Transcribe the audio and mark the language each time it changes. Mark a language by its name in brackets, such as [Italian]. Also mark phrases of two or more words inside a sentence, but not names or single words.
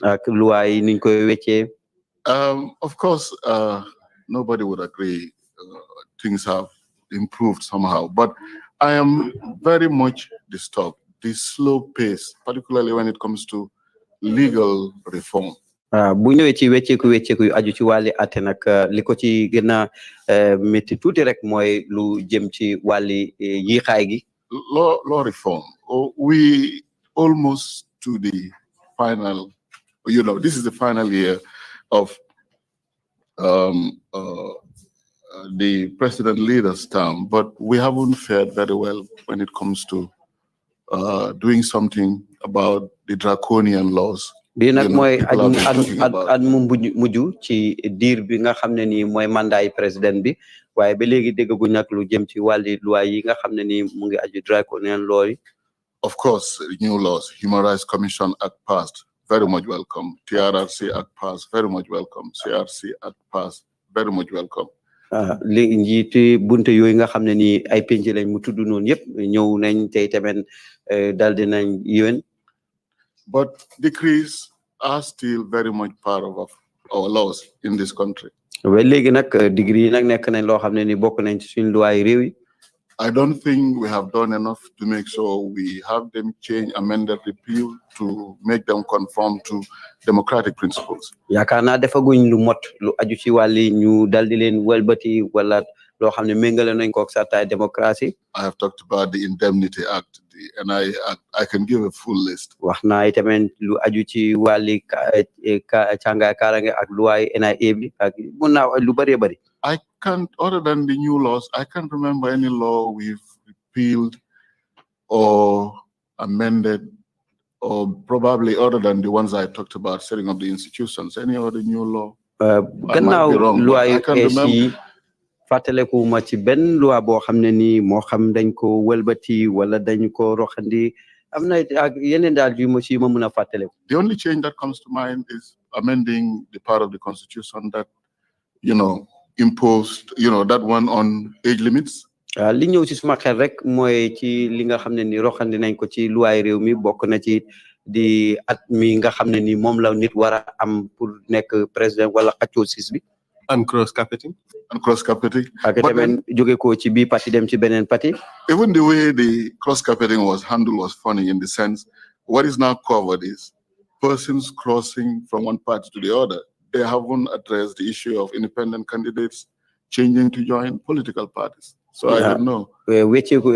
[English] Of course, nobody would agree. Things have improved somehow, but I am very much disturbed. The slow pace, particularly when it comes to legal reform. [Wolof] Bu ñëwee ci wécceeku yu aju ci wàlli atte nag li ko ci gën a métti tuuti rek mooy lu jëm ci wàlli yiixaay gi. [English] Law reform. We almost to the final, this is the final year of the president leader's term, but we haven't fared very well when it comes to doing something about the draconian laws. [Wolof] Bii nag mooy at mu mujj ci diir bi nga xam ne nii mooy mandat président bi waaye ba léegi déggaguñ nag lu jëm ci wàlli loi yi nga xam ne nii mu ngi aju [English] draconian law [Wolof] yi. [English] Of course, new laws, Human Rights Commission Act passed, very much welcome. TRRC Act passed, very much welcome. CRC Act passed, very much welcome. [Wolof] Li njiiti bunte yooyu nga xam ne nii ay penc lañ mu tudd noonu yëpp ñëw nañ tey tamit dal dinañ yéwén. [English] But decrees are still very much part of our laws in this country. Well, [Wolof] léegi nag degree nag nekk nañ loo xam ne ni bokk nañ ci suñu loi réew yi. [English] I don't think we have done enough to make sure we have them change, amended, repealed to make them conform to democratic principles. [Wolof] Yaakaar naa defaguñ lu mot lu aju ci wàlli ñu dal di leen welbati wala loo xam ne méngale nañ ko ak sartaay démocratie. [English] I have talked about the Indemnity Act, the NI Act. I can give a full list. [Wolof] Wax naa tamit lu aju ci wàlli càngaay kaaraange ak loi NIA bi ak mun naa lu bëree bëri. [English] I can't, other than the new laws, I can't remember any law we've repealed or amended, or probably other than the ones I talked about, setting up the institutions. Any other new law? [Wolof] Gannaaw loi yu fàttaleku ma ci benn loi boo xam ne nii moo xam dañ ko welbati wala dañ ko roxandi am na ak yeneen daal yu ma ci ma mën a fàttaleku. [English] The only change that comes to mind is amending the part of the constitution that, imposed, that one on age limits. [Wolof] Li ñëw ci suma xel rek mooy ci li nga xam ne ni roxandi nañ ko ci loi réew mi bokk na ci di at mi nga xam ne ni moom la nit war a am pour nekk président wala xaccoo sis bi. [English] And cross-carpeting. [Wolof] Ak tamit jóge ko ci bii parti dem ci beneen parti. [English] Even the way the cross-carpeting was handled was funny in the sense, what is now covered is persons crossing from one party to the other. They haven't addressed the issue of independent candidates, changing to join political parties. So I don't know. [Wolof] Wecceeku